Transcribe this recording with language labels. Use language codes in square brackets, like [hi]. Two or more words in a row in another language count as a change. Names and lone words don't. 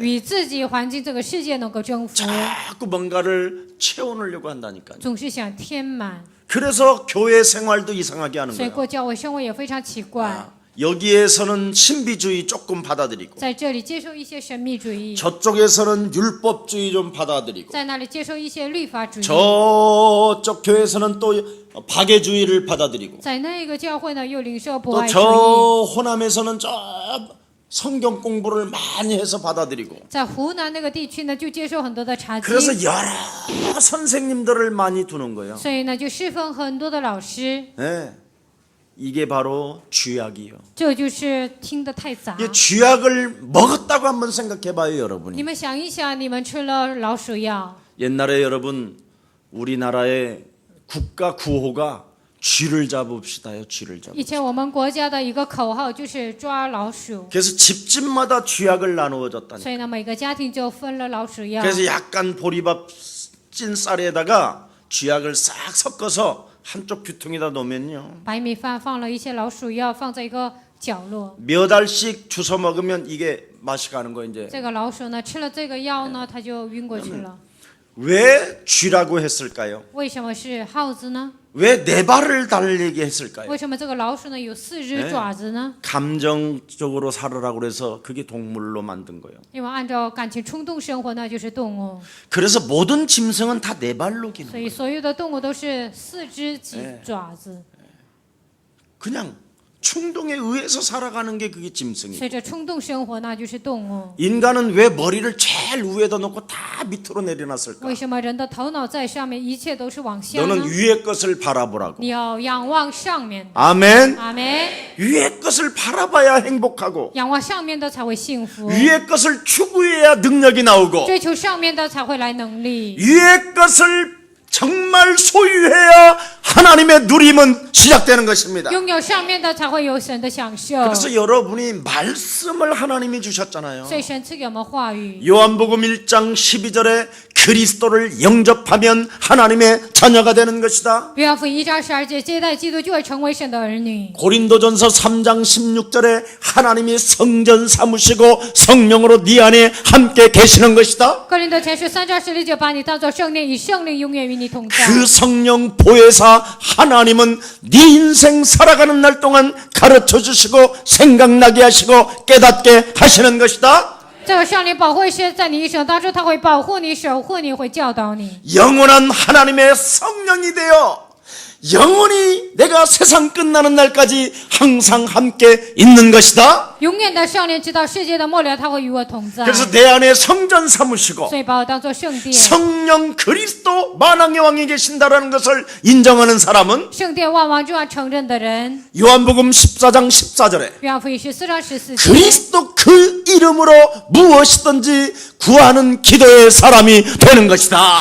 [zh] 与自己环境这个世界能够征服， [ko] 자꾸 뭔가를 채워넣으려고 한다니까요. [zh] 总是想填满， [ko] 그래서 교회 생활도 이상하게 하는 [zh] 所以 [ko] 거예요. [zh] 过教会生活也非常奇怪。 [ko] 여기에서는 신비주의 조금 받아들이고 [zh] 在这里接受一些神秘主义， [ko] 저쪽에서는 율법주의 좀 받아들이고 [zh] 在那里接受一些律法主义， [ko] 저쪽 교회에서는 또 박애주의를 받아들이고 [zh] 在那个教会呢又领受博 [ko] 또 [zh] 爱主义， [ko] 저 호남에서는 저 성경 공부를 많이 해서 받아들이고 [zh] 在湖南那个地区呢就接受很多的查经， [ko] 그래서 여러 선생님들을 많이 두는 거예요. [zh] 所以呢就侍奉很多的老师， [ko] 네. 이게 바로 쥐약이요. [zh] 这就是听得太杂。 [ko] 이 쥐약을 먹었다고 한번 생각해봐요, 여러분이. [zh] 你们想一想，你们吃了老鼠药， [ko] 옛날에 여러분 우리나라의 국가 구호가 쥐를 잡읍시다요. 쥐를 잡. [zh] 以前我们国家的一个口号就是抓老鼠， [ko] 그래서 집집마다 쥐약을 나누어줬다니. [zh] 所以呢，每个家庭就分了老鼠药。 [ko] 그래서 약간 보리밥 찐 쌀에다가 쥐약을 싹 섞어서 한쪽 귀퉁이다 놓으면요. [zh] 白米饭放了一些老鼠药，放在一个角落。 [ko] 몇 알씩 주워 먹으면 이게 맛이 가는 거 이제. [zh] 这个老鼠呢，吃了这个药呢，它就晕过去了。 [ko] 왜 쥐라고 했을까요? [zh] 为什么是耗子呢？ [ko] 왜 네 발을 달리게 했을까요? [zh] 为什么这个老鼠呢有4只爪子呢？ [ko] 감정적으로 살으라고 그래서 그게 동물로 만든 거예요. [zh] 因为按照感情冲动生活，那就是动物。 [ko] 그래서 모든 짐승은 다 네 발로 기는 [zh] 所 [ko] 거예요. [zh] 以所有的动物都是4只爪子， [ko] 그냥 충동에 의해서 살아가는 게 그게 짐승이에요. [zh] 随着冲动生活，那就是动物。 [ko] 인간은 왜 머리를 제일 위에다 놓고 다 밑으로 내려놨을까? [zh] 为什么人的头脑在上面，一切都是往下呢？ [ko] 너는 위의 것을 바라보라고. [zh] 你要仰望上面的。 [ko] 아멘. [zh] 阿门。 [ko] 위의 것을 바라봐야 행복하고 [zh] 仰望上面的才会幸福， [ko] 위의 것을 추구해야 능력이 나오고 [zh] 追求上面的才会来能力。 [ko] 위의 것을 정말 소유해야 하나님의 누림은 시작되는 것입니다. [zh] 拥有上面的才会有神的享受。 [ko] 그래서 여러분이 말씀을 하나님이 주셨잖아요. [zh] 所以神赐给我们话语。 [ko] 요한복음 1장 12절에 그리스도를 영접하면 하나님의 자녀가 되는 것이다. [zh] 约翰福音1章12节，接待基督就会成为神的儿女。 [ko] 고린도전서 3장 16절에 하나님이 성전 삼으시고 성령으로 네 안에 함께 계시는 것이다. [zh] 哥林多前书3章16节，把你当作圣灵，以圣灵永远与你同在。 [ko] 그 성령 보혜사 하나님은 네 인생 살아가는 날 동안 가르쳐 주시고 생각나게 하시고 깨닫게 하시는 것이다. [zh] 这个圣灵保护师在你一生当中，他会保护你、守护你，会教导你。 [ko] 영원한 하나님의 성령이 되어 영원히 내가 세상 끝나는 날까지 항상 함께 있는 것이다. [zh] 永远的圣灵，直到世界的末了，他会与我同在。 [ko] 그래서 내 안에 성전 삼으시고 [zh] 所以把我当作圣殿。 [ko] 성령 그리스도 만왕의 왕이 계신다라는 것을 인정하는 사람은 [zh] 圣殿万王之王承认的人， [ko] 요한복음 14장 14절에 [zh] 约翰福音14章14节， [ko] 그리스도 그 이름으로 무엇이든지 구하는 기도의 사람이 되는 것이다.